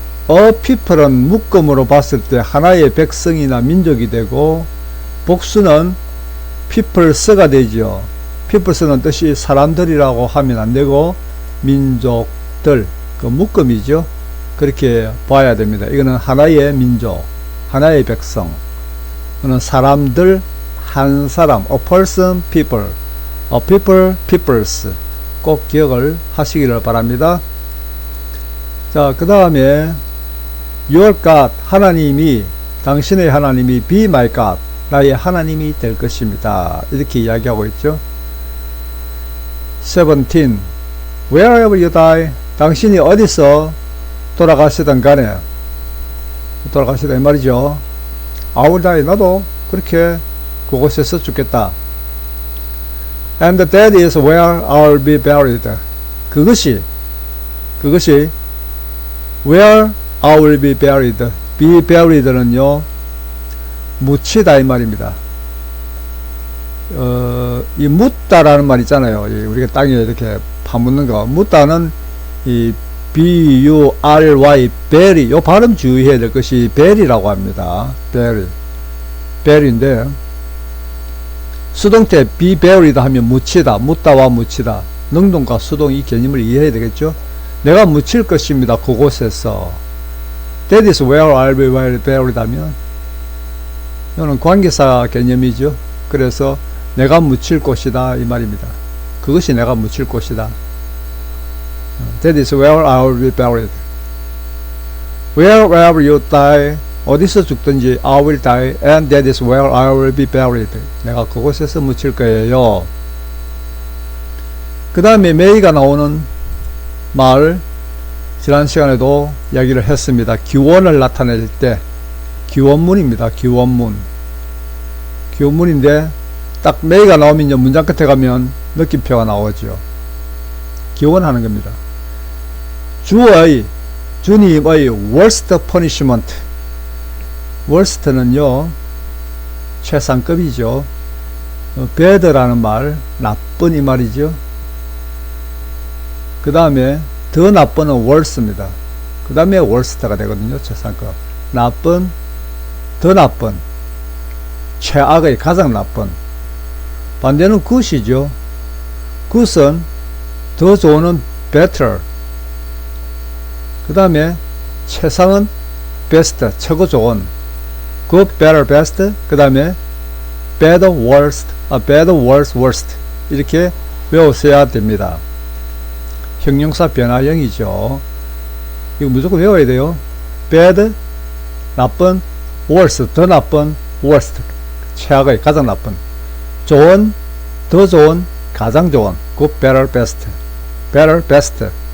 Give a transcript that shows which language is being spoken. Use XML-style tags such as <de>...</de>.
<ko>a people은 묶음으로 봤을 때 하나의 백성이나 민족이 되고 복수는 peoples가 되죠. peoples는 뜻이 사람들이라고 하면 안 되고 민족들, 그 묶음이죠. 그렇게 봐야 됩니다. 이거는 하나의 민족, 하나의 백성. 이거는 사람들, 한 사람, a person, people, a people, peoples. 꼭 기억을 하시기를 바랍니다. 자, 그 다음에 your God, 하나님이, 당신의 하나님이 be my God, 나의 하나님이 될 것입니다. 이렇게 이야기하고 있죠.</ko> <en>17. Wherever you die.</en> <ko>당신이 어디서 돌아가시든 간에, 돌아가시다 이 말이죠.</ko> <en>I will die.</en> <ko>나도 그렇게 그곳에서 죽겠다.</ko> <en>And that is where I will be buried.</en> <ko>그것이</ko> <en>where I will be buried.</en> <ko>be buried는요 묻히다 이 말입니다. 이 묻다라는 말 있잖아요. 우리가 땅에 이렇게 파묻는 거. 묻다는 이 B-U-R-Y, bury, 요 발음 주의해야 될 것이 bury라고 합니다. bury인데, 수동 태 be buried 하면 묻히다, 묻다와 묻히다. 능동과 수동 이 개념을 이해해야 되겠죠? 내가 묻힐 것입니다. 그곳에서.</ko> <en>That is where I'll be buried</en> <ko>하면, 이거는 관계사 개념이죠. 그래서 내가 묻힐 곳이다 이 말입니다. 그것이 내가 묻힐 곳이다.</ko> <en>That is where I will be buried. Wherever you die,</en> <ko>어디서 죽든지</ko> <en>I will die, and that is where I will be buried.</en> <ko>내가 그곳에서 묻힐 거예요. 그 다음에 may가 나오는 말, 지난 시간에도 이야기를 했습니다. 기원을 나타낼 때 기원문입니다. 기원문인데 딱 may가 나오면 문장 끝에 가면 느낌표가 나오죠. 기원하는 겁니다. 주님의 worst punishment. worst는요, 최상급이죠. bad라는 말, 나쁜 이 말이죠. 그 다음에 더 나쁜은 worse입니다. 그 다음에 worst가 되거든요. 최상급. 나쁜, 더 나쁜, 최악의 가장 나쁜. 반대는 good이죠. good은 더 좋은 better. 그 다음에 최상은 best, 최고 좋은.</ko> <en>good, better, best. 그 다음에 bad, worst, bad, worst, worst.</en> <ko>이렇게 외우셔야 됩니다. 형용사 변화형이죠. 이거 무조건 외워야 돼요. bad, 나쁜, worst, 더 나쁜, worst, 최악의, 가장 나쁜. 좋은, 더 좋은, 가장 좋은.</ko> <en>good, better, best. better, best.</en>